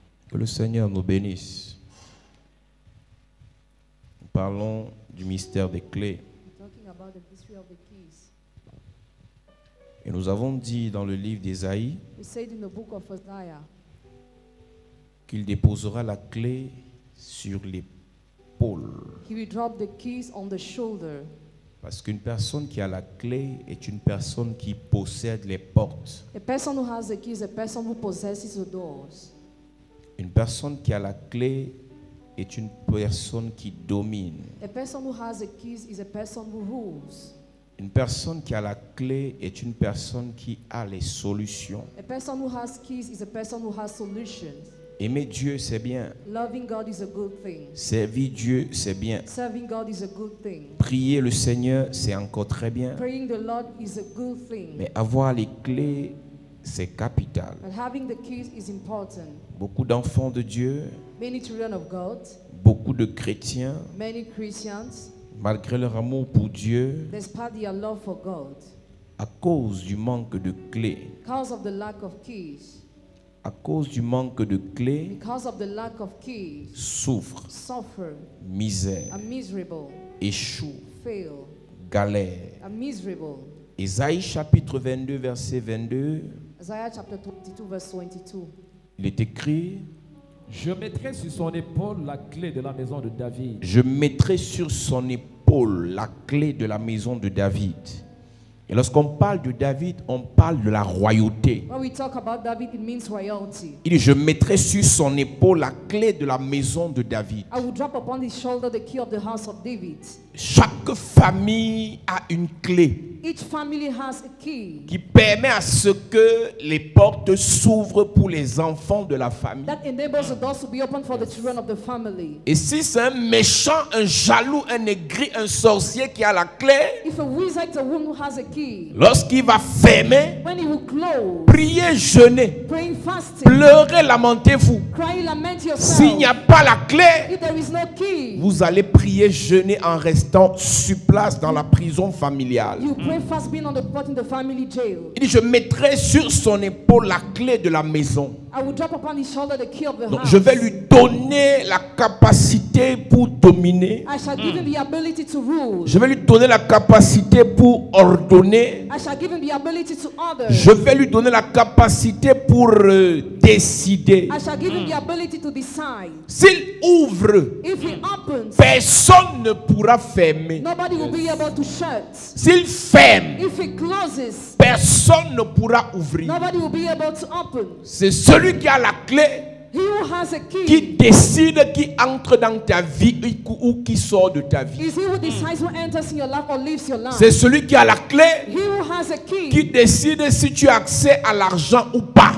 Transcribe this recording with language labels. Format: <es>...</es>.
<fr>Que le Seigneur nous bénisse. Nous parlons du mystère des clés.</fr> <en>Talking about the mystery of the keys.</en> <fr>Et nous avons dit dans le livre d'Ésaïe</fr> <en>We said in the book of Isaiah</en> <fr>qu'il déposera la clé sur l'épaule.</fr> <en>he will drop the keys on the shoulder.</en> <fr>Parce qu'une personne qui a la clé est une personne qui possède les portes.</fr> <en>A person who has the keys is a person who possesses the doors.</en> <fr>Une personne qui a la clé est une personne qui domine.</fr> <en>A person who has the keys is a person who rules.</en> <fr>Une personne qui a la clé est une personne qui a les solutions.</fr> <en>A person who has keys is a person who has solutions.</en> <fr>Aimer Dieu, c'est bien.</fr> <en>Loving God is a good thing.</en> <fr>Servir Dieu, c'est bien.</fr> <en>Serving God is a good thing.</en> <fr>Prier le Seigneur, c'est encore très bien.</fr> <en>Praying the Lord is a good thing.</en> <fr>Mais avoir les clés, c'est capital.</fr> <en>And having the keys is important.</en> <fr>Beaucoup d'enfants de Dieu,</fr> <en>Many children of God,</en> <fr>beaucoup de chrétiens,</fr> <en>many Christians,</en> <fr>malgré leur amour pour Dieu,</fr> <en>despite their love for God,</en> <fr>à cause du manque de clés,</fr> <en>because of the lack of keys,</en> <fr>à cause du manque de clés,</fr> <en>because of the lack of keys,</en> <fr>souffrent,</fr> <en>suffer,</en> <fr>misère,</fr> <en>are miserable,</en> <fr>échouent,</fr> <en>fail,</en> <fr>galèrent.</fr> <en>are miserable.</en> <fr>Ésaïe chapitre 22, verset 22,</fr> <en>Isaiah chapter 22, verse 22.</en> <fr>il est écrit: Je mettrai sur son épaule la clé de la maison de David. je mettrai sur son épaule la clé de la maison de David. Et lorsqu'on parle de David, on parle de la royauté.</fr> <en>When we talk about David, it means royalty.</en> <fr>Il dit: je mettrai sur son épaule la clé de la maison de David.</fr> <en>I will drop upon his shoulder the key of the house of David.</en> <fr>Chaque famille a une clé</fr> <en>Each family has a key</en> <fr>qui permet à ce que les portes s'ouvrent pour les enfants de la famille.</fr> <en>that enables the doors to be opened for the children of the family.</en> <fr>Et si c'est un méchant, un jaloux, un aigri, un sorcier qui a la clé,</fr> <en>If a wizard is a woman who has a key,</en> <fr>lorsqu'il va fermer,</fr> <en>when he will close,</en> <fr>priez, jeûnez,</fr> <en>praying, fasting,</en> <fr>pleurez, lamentez-vous.</fr> <en>crying, lament</en> <fr>S'il n'y</fr> <en>yourself.</en> <fr>a pas la clé,</fr> <en>If there is no key,</en> <fr>vous allez prier, jeûner en restant sur place dans la prison familiale.</fr> <en>you pray fast being on the spot in the family jail.</en> <fr>Il dit: je mettrai sur son épaule la clé de la maison.</fr> <en>I will drop upon his shoulder the key of the</en> <fr>Donc</fr> <en>house.</en> <fr>je vais lui donner la capacité pour dominer.</fr> <en>I shall give him the ability to rule.</en> <fr>Je vais lui donner la capacité pour ordonner.</fr> <en>I shall give him the ability to order.</en> <fr>Je vais lui donner la capacité pour décider.</fr> <en>I shall give him the ability to decide.</en> <fr>S'il ouvre,</fr> <en>If he opens,</en> <fr>personne ne pourra fermer.</fr> <en>nobody will be able to shut.</en> <fr>S'il ferme,</fr> <en>If he closes,</en> <fr>personne ne pourra ouvrir.</fr> <en>nobody will be able to open.</en> <fr>C'est celui qui a la clé</fr> <en>He who has a</en> <fr>qui</fr> <en>key</en> <fr>décide qui entre dans ta vie ou qui sort de ta vie.</fr> <en>is he who decides who enters in your life or leaves your life.</en> <fr>C'est celui qui a la clé</fr> <en>He who has a key</en> <fr>qui décide si tu as accès à l'argent ou pas.</fr>